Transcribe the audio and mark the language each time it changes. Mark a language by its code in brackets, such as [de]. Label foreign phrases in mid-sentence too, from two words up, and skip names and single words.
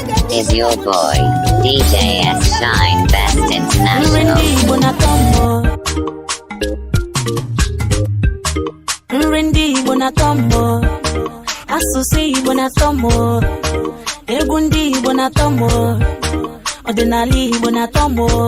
[en] Is your boy, D J S Shine Best International. [ig] Nri ndị Igbo na-atọ m. Nri ndị Igbo na-atọ m. Asụsụ Igbo na-atọ m. Egwu ndị Igbo na-atọ m. Ọdịnala Igbo na-atọ m.